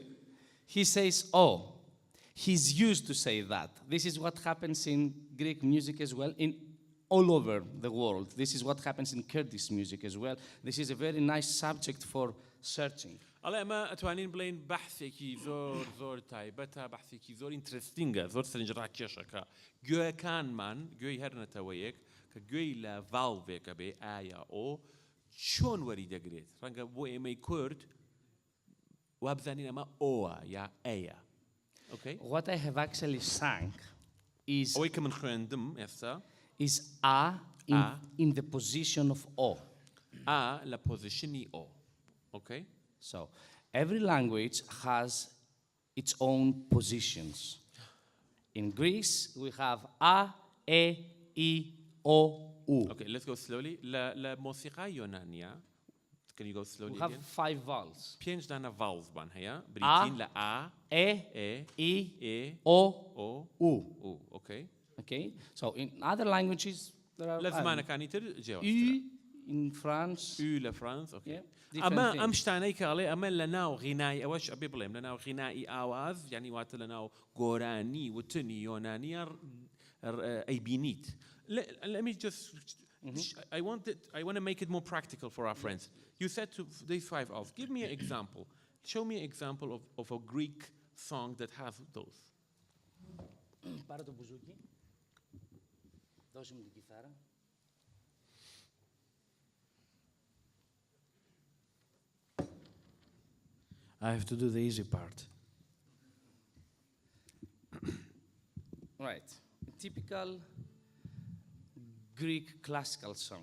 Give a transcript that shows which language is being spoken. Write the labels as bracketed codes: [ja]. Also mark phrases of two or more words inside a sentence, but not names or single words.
[en] He says O. He's used to say that. This is what happens in Greek music as well, in all over the world. This is what happens in Kurdish music as well. This is a very nice subject for searching. [ckb] ئەڵێ ئەمە ئەتوانین بڵێن بەحثێکی زۆر تایبەتە بەحثێکی زۆر ئینترستینگە زۆر سەرنجڕاکێشەکە گوێەکانمان گوێی هەر نەتەوەیەک کە گوێی لە ڤاڵڤێکە بێ ئایا ئۆ چۆن وەری دەگرێت ڕەنگە بۆ ئێمەی کورد وا بزانین ئەمە ئۆوە یا ئەیە. [en] Okay? What I have actually sung is [ckb] ئەوەی کە من خوێندم ئێستا [en] A in, A. in the position of O. [ckb] ئا لە پۆزیشنی ئۆ. [en] Okay? So every language has its own positions. In Greece, we have A, E, I, O, U. Okay, let's go slowly. [ckb] لە مۆسیقای یۆنانیا [en] can you go slowly We have again? 5 vowels. [ckb] پێنج دانە ڤاڵزبان هەیە بریتین لە ئا [en] E, [ckb] ئێ [en] I, [ckb] ئێ [en] O, [ckb] ئۆ [en] U. [ckb] ئو. [en] Okay? Okay? So in other languages, there are [ckb] لە زمانەکانی تر جێوە. [en] U in France. [ckb] U لە فرانس. [en] Okay. Yeah, different [ckb] ئەمە [en] things. [ckb] ئەم شتانەی کە ئەڵێ ئەمە لە ناو غینای ئەوەش ئەبێ بڵێم لە ناو غینایی ئاواز یعنی واتە لە ناو گۆرانی وتنی یۆنانیە ئەیبینیت. [en] Let me just I want to make it more practical for our friends. You said to these 5 vowels. Give me an example. Show me an example of a Greek song that has those. [el] Πάρε το μπουζούκι. Δώσε μου την κιθάρα. [en] I have to do the easy part. Right. A typical Greek classical song.